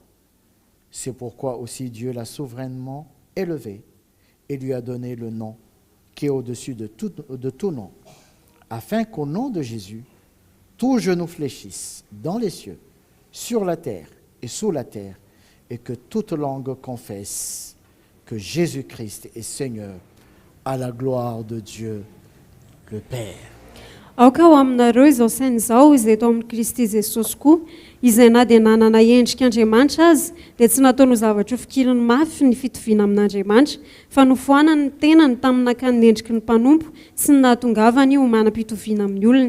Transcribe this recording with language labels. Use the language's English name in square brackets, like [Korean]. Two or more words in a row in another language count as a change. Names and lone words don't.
[French] C'est pourquoi aussi Dieu l'a souverainement élevé et lui a donné le nom qui est au-dessus de tout nom, afin qu'au nom de Jésus, tout genou fléchisse dans les cieux, sur la terre et sous la terre, et que toute langue confesse que Jésus-Christ est Seigneur, à la gloire de Dieu le Père. [Malagasy] Aoka ho aminareo izao saina izao izay eto amin'ny Kristy Jesosy koa, izay na dia nanana endrik'Andriamanitra azy, dia tsy nataony ho zavatra ho fikiriny mafy ny fitoviana amin'Andriamanitra, fa nofohanany ny tenany tamin'ny endriky ny mpanompo sy ny nahatongavany ho manam-pitoviana amin'ny olona.